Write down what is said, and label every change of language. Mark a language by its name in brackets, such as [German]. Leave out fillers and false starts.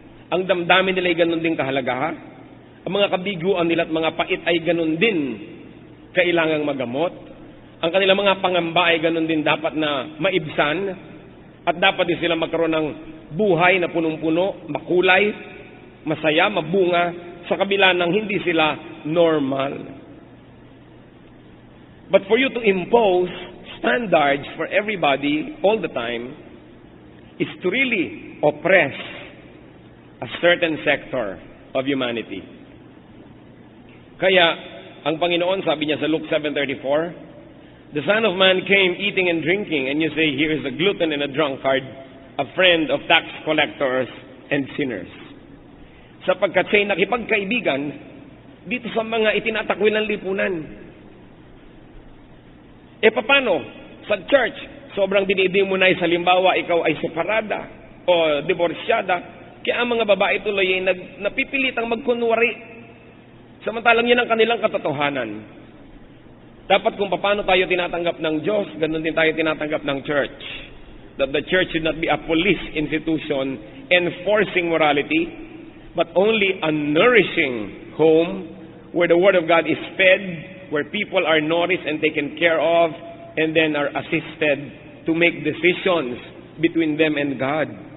[Filipino] Ang damdamin nila ay ganun din kahalaga, ha? Ang mga kabiguan nila at mga pait ay ganun din kailangang magamot. Ang kanilang mga pangamba ay ganun din dapat na maibsan. At dapat din sila magkaroon ng buhay na punong-puno, makulay, masaya, mabunga, sa kabila ng hindi sila normal. [English] But for you to impose standards for everybody all the time is to really oppress a certain sector of humanity. [Filipino] Kaya, ang Panginoon, sabi niya sa [English] Luke 7:34, the Son of Man came eating and drinking, and you say, here is a glutton and a drunkard, a friend of tax collectors and sinners. [Filipino] Sapagkat siya'y nakipagkaibigan dito sa mga itinatakwil ng lipunan. Paano? Sa church, sobrang dinibing mo na sa halimbawa, ikaw ay separada o divorsyada, kaya ang mga babae tuloy ay napipilitang magkunwari. Samantalang yun ang kanilang katotohanan. Dapat kung paano tayo tinatanggap ng Diyos, ganun din tayo tinatanggap ng church. [English] That the church should not be a police institution enforcing morality, but only a nourishing home where the Word of God is fed, where people are nourished and taken care of, and then are assisted to make decisions between them and God.